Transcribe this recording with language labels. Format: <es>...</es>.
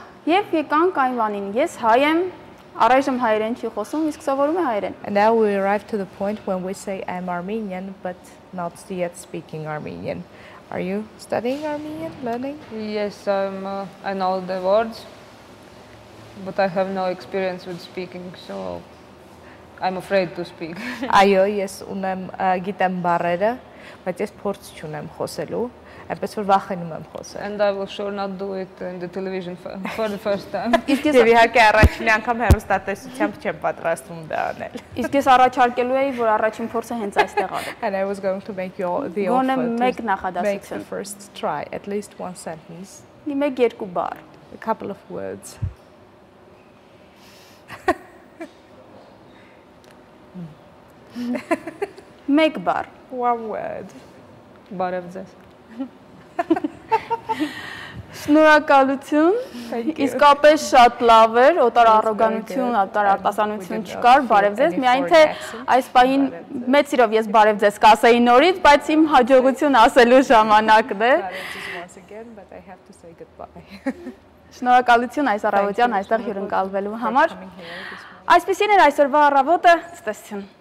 <hy>Եվ եկանք այն բանին, ես հայ եմ, առայժմ հայերեն չի խոսում, իսկ սովորում է հայերեն։</hy> <en>And now we arrive to the point when we say I'm Armenian but not yet speaking Armenian. Are you studying Armenian, learning? Yes, I know the words, but I have no experience with speaking, so I'm afraid to speak.</en> <hy>Այո, ես ունեմ գիտեմ բառերը, բայց ես փորձ չունեմ խոսելու, այնպես որ վախենում եմ խոսել։</hy> <en>And I will sure not do it in the television for the first time.</en> <hy>Եվ իհարկե առաջին անգամ հեռուստատեսությամբ չեմ պատրաստվում դա անել։ Իսկ ես առաջարկելու էի, որ առաջին փորձը հենց այստեղ արեք։</hy> <en>And I was going to make you the</en> <hy>Գոնե</hy> <en>offer</en> <hy>մեկ</hy> <en>to make the</en> <hy>նախադասություն։</hy> <en>first try, at least one sentence,</en> <hy>Մեկ երկու բառ։</hy> <en>a couple of words.</en> <hy>Մեկ բառ։</hy> <en>One word.</en> <hy>Բարև ձեզ։ Շնորհակալություն։ Իսկապես շատ լավ էր, օտար առոգանություն, օտար արտասանություն չկար, բարև ձեզ։ Միայն թե այս պահին մեծ սիրով ես բարև ձեզ կասեի նորից, բայց իմ հաջողություն ասելու ժամանակն է։</hy> <en>Once again, but I have to say goodbye.</en> <hy>Շնորհակալություն այս առավոտյան այստեղ հյուրընկալվելու համար։ Այսպեսին էր այսօրվա առավոտը, ցտեսություն։</hy>